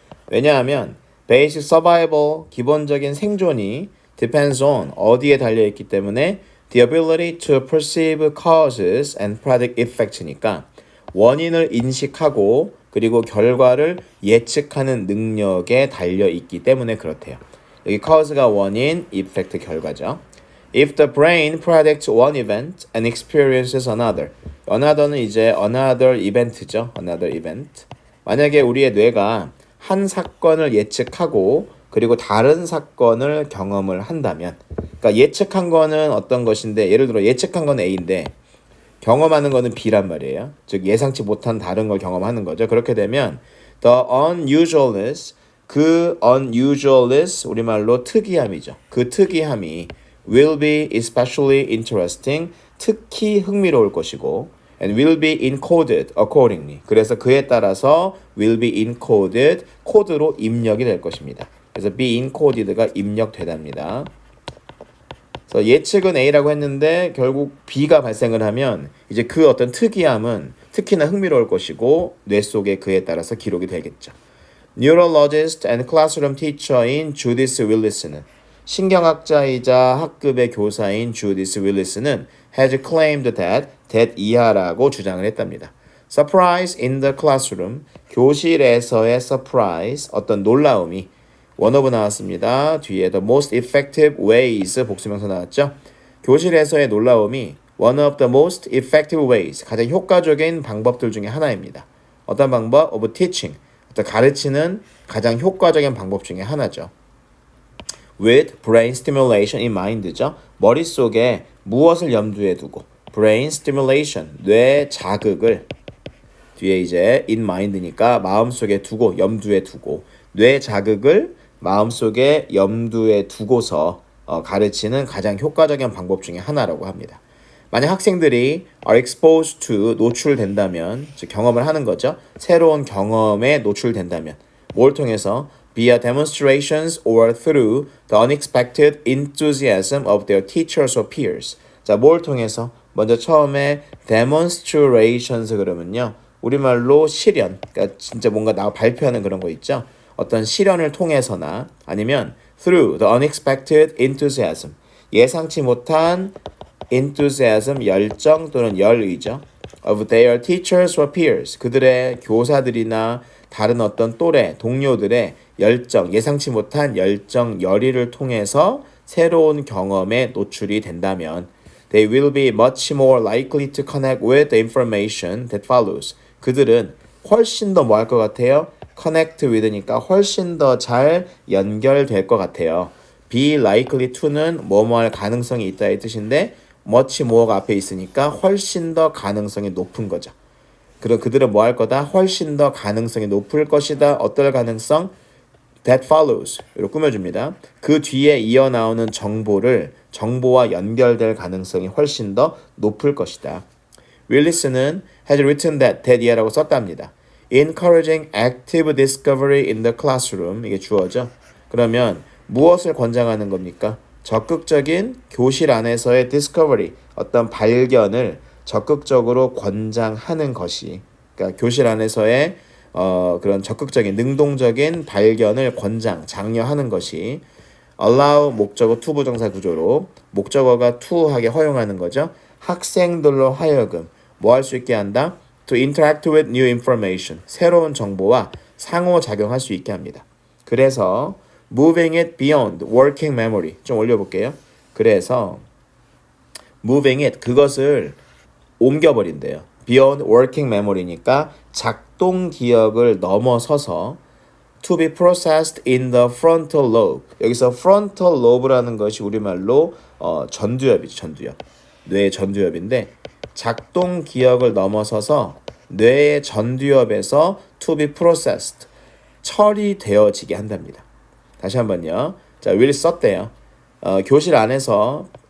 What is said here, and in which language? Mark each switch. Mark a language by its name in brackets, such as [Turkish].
[Korean] 왜냐하면 [English] basic survival, [Korean] 기본적인 생존이 [English] depends on, [Korean] 어디에 달려있기 때문에 [English] the ability to perceive causes and predict effects [Korean] 니까 원인을 인식하고 그리고 결과를 예측하는 능력에 달려있기 때문에 그렇대요. 여기 cause가 원인, effect 결과죠. [English] If the brain predicts one event and experiences another. [Korean] another는 이제 [English] another event [Korean] 죠. [English] another event. [Korean] 만약에 우리의 뇌가 한 사건을 예측하고 그리고 다른 사건을 경험을 한다면, 그러니까 예측한 거는 어떤 것인데, 예를 들어 예측한 건 A인데 경험하는 거는 B란 말이에요. 즉 예상치 못한 다른 걸 경험하는 거죠. 그렇게 되면 [English] the unusualness, [Korean] 그 unusualness 우리말로 특이함이죠. 그 특이함이 [English] will be especially interesting, [Korean] 특히 흥미로울 것이고 [English] and will be encoded accordingly. [Korean] 그래서 그에 따라서 [English] will be encoded, [Korean] 코드로 입력이 될 것입니다. 그래서 [English] be encoded [Korean] 가 입력되답니다. 그래서 예측은 A라고 했는데 결국 B가 발생을 하면 이제 그 어떤 특이함은 특히나 흥미로울 것이고 뇌 속에 그에 따라서 기록이 되겠죠. [English] Neurologist and classroom teacher [Korean] 인 주디스 윌리스는, 신경학자이자 학급의 교사인 주디스 윌리스는 [English] has claimed that [Korean] 이하라고 주장을 했답니다. [English] Surprise in the classroom, [Korean] 교실에서의 surprise, 어떤 놀라움이, 원어브 나왔습니다. 뒤에 [English] the most effective ways [Korean] 복수명사 나왔죠. 교실에서의 놀라움이 [English] one of the most effective ways, [Korean] 가장 효과적인 방법들 중에 하나입니다. 어떤 방법? [English] of teaching, [Korean] 어떤 가르치는 가장 효과적인 방법 중에 하나죠. [English] with brain stimulation in mind죠. [Korean] 머릿속에 무엇을 염두에 두고 [English] brain stimulation, [Korean] 뇌 자극을, 뒤에 이제 [English] in mind [Korean] 니까 마음속에 두고, 염두에 두고, 뇌 자극을 마음속에 염두에 두고서 가르치는 가장 효과적인 방법 중에 하나라고 합니다. 만약 학생들이 [English] are exposed to, [Korean] 노출된다면, 즉 경험을 하는 거죠. 새로운 경험에 노출된다면 뭘 통해서? [English] via demonstrations or through the unexpected enthusiasm of their teachers or peers. [Korean] 자, 뭘 통해서? 먼저 처음에 demonstrations 그러면요, 우리말로 실현, 그러니까 진짜 뭔가 발표하는 그런 거 있죠. 어떤 실현을 통해서나 아니면 [English] through the unexpected enthusiasm, [Korean] 예상치 못한 enthusiasm, 열정 또는 열의죠. [English] of their teachers or peers, [Korean] 그들의 교사들이나 다른 어떤 또래, 동료들의 열정, 예상치 못한 열정, 열의를 통해서 새로운 경험에 노출이 된다면 [English] they will be much more likely to connect with the information that follows. [Korean] 그들은 훨씬 더 뭐 할 것 같아요? connect with니까 훨씬 더 잘 연결될 것 같아요. [English] be likely to [Korean] 는 뭐뭐 할 가능성이 있다의 뜻인데 [English] much more [Korean] 가 앞에 있으니까 훨씬 더 가능성이 높은 거죠. 그럼 그들은 뭐 할 거다? 훨씬 더 가능성이 높을 것이다. 어떨 가능성? [English] that follows. [Korean] 이렇게 꾸며줍니다. 그 뒤에 이어나오는 정보와 연결될 가능성이 훨씬 더 높을 것이다. 윌리스는 [English] has written that [Korean] 이하라고 썼답니다. [English] encouraging active discovery in the classroom, [Korean] 이게 주어죠. 그러면 무엇을 권장하는 겁니까? 적극적인 교실 안에서의 discovery, 어떤 발견을 적극적으로 권장하는 것이, 그러니까 교실 안에서의 그런 적극적인 능동적인 발견을 장려하는 것이 allow 목적어 to 부정사 구조로 목적어가 to하게 허용하는 거죠. 학생들로 하여금 뭐 할 수 있게 한다? [English] to interact with new information, [Korean] 새로운 정보와 상호작용할 수 있게 합니다. 그래서 [English] moving it beyond working memory, [Korean] 좀 올려볼게요. 그래서 [English] moving it, [Korean] 그것을 옮겨버린대요. [English] beyond working memory니까 [Korean] 작동 기억을 넘어서서 [English] to be processed in the frontal lobe. [Korean] 여기서 frontal lobe라는 것이 우리말로 전두엽이죠. 전두엽. 뇌의 전두엽인데 작동 기억을 넘어서서 뇌의 전두엽에서 [English] to be processed, [Korean] 처리되어지게 한답니다. 다시 한번요. 자, will 썼대요. 교실 안에서